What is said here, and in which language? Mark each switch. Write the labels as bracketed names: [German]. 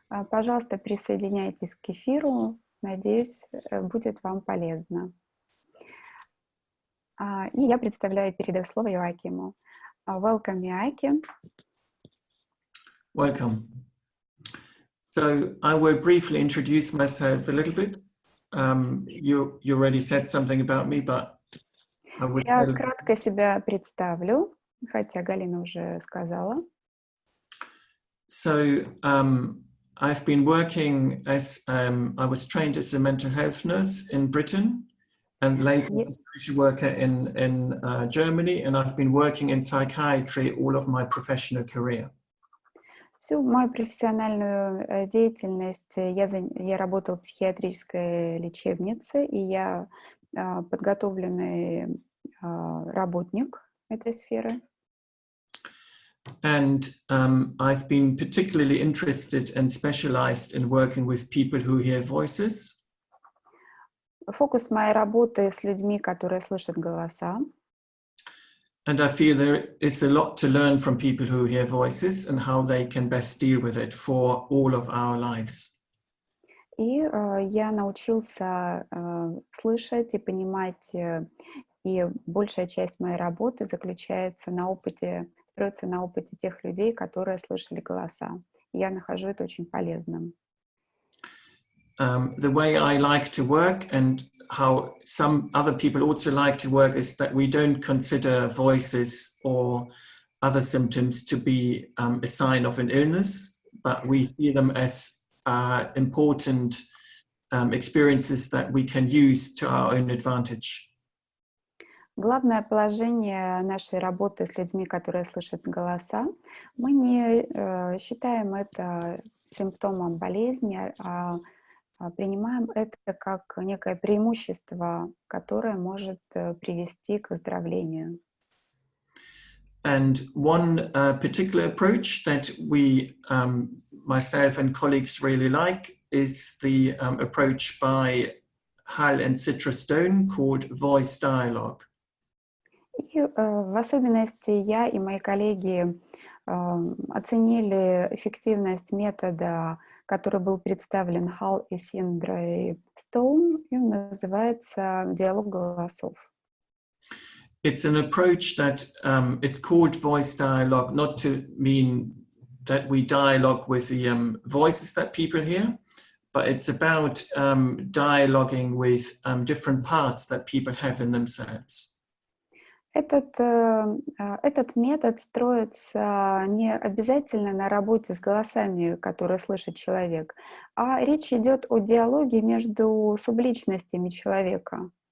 [Russian] Пожалуйста, присоединяйтесь к эфиру. Надеюсь, будет вам полезно. И я представляю и передаю слово Иоакиму. [English] Welcome, Joachim. Welcome. So I will briefly introduce myself a little bit. You already said something about me, but I would [Russian] Я кратко себя представлю, хотя Галина уже сказала. [English] So I've been working as, I was trained as a mental health nurse in Britain and later as a social worker in Germany, and I've been working in psychiatry all of my professional career. [Russian] Всю мою профессиональную деятельность я работала в психиатрической лечебнице, и я подготовленный работник этой сферы. [English] And I've been particularly interested and specialized in working with people who hear voices. [Russian] Фокус моей работы с людьми, которые слышат голоса. [English] And I feel there is a lot to learn from people who hear voices and how they can best deal with it for all of our lives. [Russian] И я научился слышать и понимать, и большая часть моей работы заключается строится на опыте тех людей, которые слышали голоса. Я нахожу это очень полезным. [English] The way I like to work and how some other people also like to work is that we don't consider voices or other symptoms to be a sign of an illness, but we see them as important experiences that we can use to our own advantage. [Russian] Главное положение нашей работы с людьми, которые слышат голоса, мы не считаем это симптомом болезни, а принимаем это как некое преимущество, которое может привести к выздоровлению. [English] And one particular approach that we, myself and colleagues really like is the approach by Hall and Citra Stone called voice dialogue. [Russian] И в особенности я и мои коллеги оценили эффективность метода, который был представлен Hall и Citra Stone, и он называется «Диалог голосов». [English] It's an approach that it's called voice dialogue, not to mean that we dialogue with the voices that people hear, but it's about dialoguing with different parts that people have in themselves. [Russian] Этот метод строится не обязательно на работе с голосами, которые слышит человек, а речь идет о диалоге между субличностями человека.